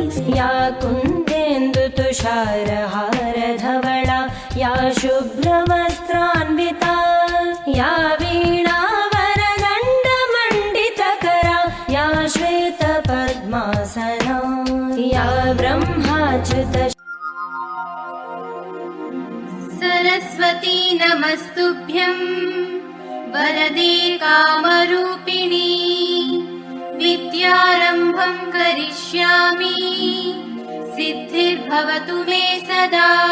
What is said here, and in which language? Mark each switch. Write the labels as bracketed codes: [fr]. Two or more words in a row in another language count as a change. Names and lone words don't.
[sa] యా కుందేందు తుషారహార ధవళా, యా శుభ్రవస్త్రాన్వితా, యా వీణా వరదండ మండితకరా, యా శ్వేత పద్మాసనా, యా బ్రహ్మాచ్యుత. सरस्वती नमस्तुभ्यं वरदे कामरूपिणी, विद्यारम्भं करिष्यामि सिद्धिर्भवतु मे सदा.